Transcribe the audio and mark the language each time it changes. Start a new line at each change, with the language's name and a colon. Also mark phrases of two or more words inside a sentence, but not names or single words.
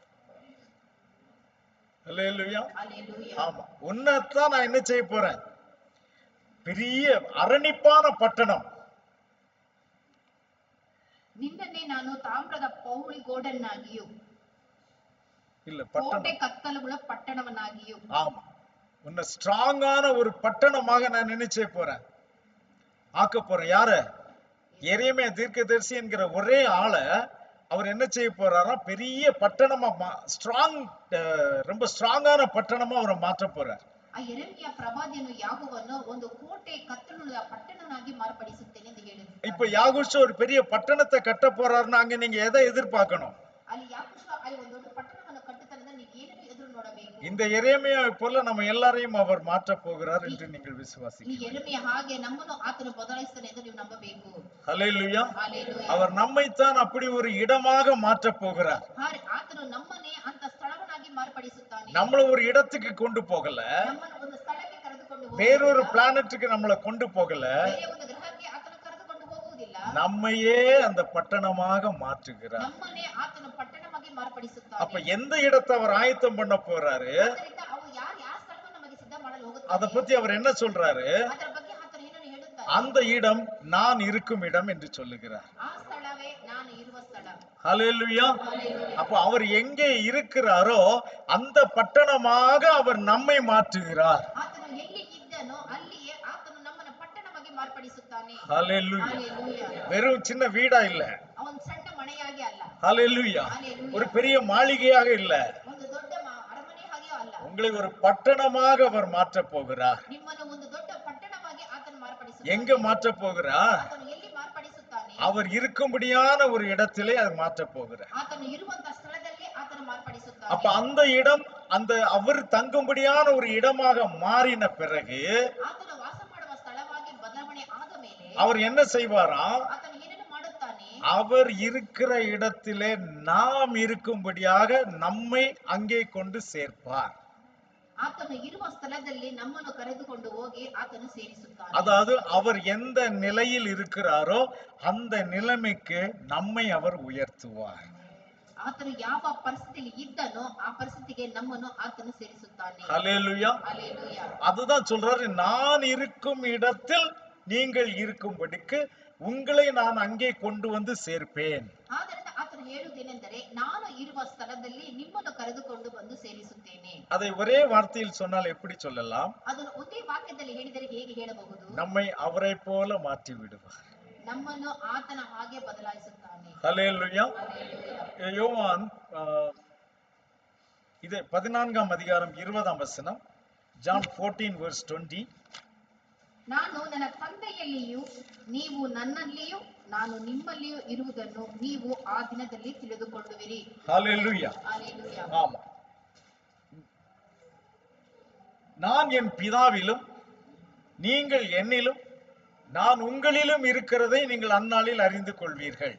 Tamil: அல்லேலூயா. ஆமா, உன்னைத்தான் நான் என்ன செய்ய போறேன்? பெரிய அரணிப்பான பட்டணம்.
Kannada: ನಿನ್ನನ್ನೇ ನಾನು ತಾಮ್ರದ ಪೌಳಿ ಗೋಡನ್ನಾಗಿಯೂ
Tamil: இல்ல
Kannada: ಕೋಟೆ ಕತ್ತಲುಗಳ ಪಟ್ಟಣವನ್ನಾಗಿಯೂ.
Tamil: ஆமா, உன்னை ஸ்ட்ராங்கான ஒரு பட்டணமாக நான் நினைச்சே போறேன், ஆக்க போறேன். யார? எரேமியா தீர்க்கதரிசி என்கிற ஒரே ஆளை அவர் என்ன செய்ய போறாரா? பெரிய பட்டணமா, ரொம்ப ஸ்ட்ராங்கான பட்டணமா அவரை மாற்ற போறார்.
Kannada: ಆ ಯೆರೆಮೀಯ ಪ್ರವಾದಿಯನ್ನು ಯಾಕೋಬನು ಒಂದು ಕೋಟೆ ಕತ್ತಲುಳ್ಳ ಪಟ್ಟಣನಾಗಿ ಮಾರ್ಪಡಿಸುತ್ತೇನೆ ಎಂದು ಹೇಳಿದ್ದಾನೆ.
Tamil: இப்ப யாகுஷு ஒரு பெரிய பட்டணத்தை கட்ட போறாருன்னா அங்க நீங்க எதை எதிர்பார்க்கணும்?
Kannada: ಅಲ್ಲಿ ಯಾಕೋಬ ಅಲ್ಲಿ ಒಂದು ದೊಡ್ಡ ಪಟ್ಟಣವನ್ನು ಕಟ್ಟುತ್ತಾನೆ, ನೀವು ಏನನ್ನು ಎದುರು ನೋಡಬೇಕು?
Tamil: இந்த எரேமியா போல நம்ம எல்லாரையும் அவர் மாற்ற போகிறார் என்று நீங்கள்
Kannada: ಈ
Tamil: விசுவாசிக்கிறீர்கள்.
Kannada: ಯೆರೆಮೀಯ ಹಾಗೆ ನಮ್ಮನ್ನು ಆತನು ಬದಲಾಯಿಸುತ್ತಾನೆ ಎಂದು ನೀವು ನಂಬಬೇಕು.
Tamil: ஹல்லேலூயா.
Kannada: ಹಲ್ಲೆಲೂಯಾ.
Tamil: அவர் நம்மைத்தான் அப்படி ஒரு இடமாக மாற்ற போகிறார்.
Kannada: ಆತನು ನಮ್ಮನ್ನೇ ಅಂತ ಸ್ಥಳವನ್ನಾಗಿ ಮಾರ್ಪಡಿಸುತ್ತಾನೆ.
Tamil: நம்மள ஒரு இடத்துக்கு கொண்டு போகல,
Kannada: ನಮ್ಮನ್ನು ಒಂದು ಸ್ಥಳಕ್ಕೆ ಕರೆದುಕೊಂಡು
Tamil: வேறொரு பிளானட்டுக்கு நம்மள கொண்டு போகல,
Kannada: ಬೇರೆ ಒಂದು ಗ್ರಹಕ್ಕೆ ಆತನು ಕರೆದುಕೊಂಡು ಹೋಗುವುದಿಲ್ಲ.
Tamil: நம்மையே அந்த பட்டணமாக மாற்றுகிறார்.
Kannada: ನಮ್ಮನ್ನೇ ಆತನು ಪಟ್ಟಣವಾಗಿ ಮಾರ್ಪಡಿಸುತ್ತಾನೆ.
Tamil: அப்ப எந்த இடத்தை அவர் ஆயத்தம் பண்ண போறாரு?
Kannada: ಆದ್ದರಿಂದ ಅವು ಯಾವ ಸ್ಥಳವನ್ನು ನಮಗೆ ಸಿದ್ಧ ಮಾಡಲು
Tamil: அத
Kannada: ಹೋಗುತ್ತಾನೆ,
Tamil: பத்தி அவர் என்ன சொல்றாரு?
Kannada: ಅದರ ಬಗ್ಗೆ ಆತನು ಏನನ್ನು ಹೇಳುತ್ತಾನೆ?
Tamil: அந்த இடம் நான் இருக்கும் இடம் என்று சொல்லுகிறார்.
Kannada: ಆ ಸ್ಥಳವೇ ನಾನು ಇರುವ ಸ್ಥಳ.
Tamil: ஹல்லேலூயா.
Kannada: ಹಲ್ಲೆಲೂಯಾ.
Tamil: அப்ப அவர் எங்கே இருக்கிறாரோ அந்த பட்டணமாக அவர் நம்மை மாற்றுகிறார்.
Kannada: ಆತನು ಎಲ್ಲಿ ಇದ್ದನೋ ಅಲ್ಲಿಯೇ ಆತನು ನಮ್ಮನ್ನು ಪಟ್ಟಣವಾಗಿ ಮಾರ್ಪಡಿಸುತ್ತಾನೆ.
Tamil: ஹல்லேலூயா.
Kannada: ಹಲ್ಲೆಲೂಯಾ.
Tamil: வெறும் சின்ன வீடா இல்ல.
Kannada: ಅವನು ಸಣ್ಣ ಮನೆಯಾಗಿ ಅಲ್ಲ,
Tamil: ஹல்லேலூயா.
Kannada: ಹಲ್ಲೆಲೂಯಾ.
Tamil: ஒரு பெரிய மாளிகையாக இல்ல,
Kannada: ಒಂದು ದೊಡ್ಡ ಅರಮನೆ ಹಾಗೆಯೂ ಅಲ್ಲ.
Tamil: உங்களை ஒரு பட்டணமாக அவர் மாற்ற போகிறார்.
Kannada: ನಿಮ್ಮನ್ನು ಒಂದು ದೊಡ್ಡ ಪಟ್ಟಣವಾಗಿ ಆತನು ಮಾರ್ಪಡಿಸುತ್ತಾನೆ.
Tamil: எங்க மாற்ற போகிறார்?
Kannada: ಆತನು ಎಲ್ಲಿ ಮಾರ್ಪಡಿಸುತ್ತಾನೆ?
Tamil: அவர் இருக்கும்படியான ஒரு இடத்திலே அதை மாற்ற போகிறார்.
Kannada: ಆತನು ಇರುವಂತ ಸ್ಥಳದಲ್ಲಿ ಆತನು ಮಾರ್ಪಡಿಸುತ್ತಾನೆ.
Tamil: அப்ப அந்த இடம், அந்த அவர் தங்கும்படியான ஒரு இடமாக மாறின பிறகு
Kannada: ಆತನು ವಾಸ ಮಾಡುವ ಸ್ಥಳವಾಗಿ ಬದಲಾವಣೆ ಆದ ಮೇಲೆ
Tamil: அவர் என்ன செய்வாரா?
Kannada: ಆತನು ಏನನ್ನು ಮಾಡುತ್ತಾನೆ?
Tamil: அவர் இருக்கிற இடத்திலே நாம் இருக்கும்படியாக நம்மை அங்கே கொண்டு சேர்ப்பார்.
Kannada: ಆತನು ಇರುವ ಸ್ಥಳದಲ್ಲಿ ನಮ್ಮನ್ನು ಕರೆದುಕೊಂಡು ಹೋಗಿ ಆತನು ಸೇರಿಸುತ್ತಾನೆ.
Tamil: அதாவது அவர் எந்த நிலையில் இருக்கிறாரோ அந்த நிலைமைக்கு நம்மை அவர் உயர்த்துவார்.
Kannada: ಆತನು ಯಾವ ಪರಿಸ್ಥಿತಿಯಲ್ಲಿ ಇದ್ದನೋ ಆ ಪರಿಸ್ಥಿತಿಗೆ ನಮ್ಮನ್ನು ಆತನು ಸೇರಿಸುತ್ತಾನೆ.
Tamil: ஹல்லேலூயா.
Kannada: ಹಲ್ಲೆಲೂಯಾ.
Tamil: அதுதான் சொல்றாரு, நான் இருக்கும் இடத்தில் நீங்கள் இருக்கும்படிக்கு உங்களை நான் அங்கே கொண்டு வந்து சேர்ப்பேன்.
Kannada: ಆದ್ದರಿಂದ ಆತನು ಹೇಳುವುದೇನೆಂದರೆ, ನಾನು ಇರುವ ಸ್ಥಳದಲ್ಲಿ ನಿಮ್ಮನ್ನು ಕರೆದುಕೊಂಡು ಬಂದು ಸೇರಿಸುತ್ತೇನೆ.
Tamil: அதை ஒரே வார்த்தையில் சொன்னால் எப்படி சொல்லலாம்?
Kannada: ಅದನ್ನು ಒಂದೇ ವಾಕ್ಯದಲ್ಲಿ ಹೇಳಿದರೆ ಹೇಗೆ ಹೇಳಬಹುದು?
Tamil: நம்மை அவரை போல மாற்றி விடுவார்.
Kannada: ನಮ್ಮನ್ನು ಆತನ ಹಾಗೆ ಬದಲಾಯಿಸುತ್ತಾನೆ.
Tamil: ஹல்லேலூயா.
Kannada: ಹಲ್ಲೆಲೂಯಾ.
Tamil: யோவான் இது 14ஆம் அதிகாரம் 20ஆம் வசனம், John 14:20.
Kannada: ನಾನು ನನ್ನ ತಂದೆಯಲ್ಲಿಯೂ ನೀವು ನನ್ನಲ್ಲಿಯೂ ನಾನು ನಿಮ್ಮಲ್ಲಿಯೂ ಇರುವುದನ್ನು ನೀವು ಆ ದಿನದಲ್ಲಿ ತಿಳಿದುಕೊಳ್ಳುವಿರಿ.
Tamil: ஹல்லேலூயா.
Kannada: ಹಲ್ಲೆಲೂಯಾ.
Tamil: ஆமா, நான் என் பிதாவிலும் நீங்கள் என்னிலும் நான் உங்களிலும் இருக்கிறதை நீங்கள் அந்நாளில் அறிந்து கொள்வீர்கள்.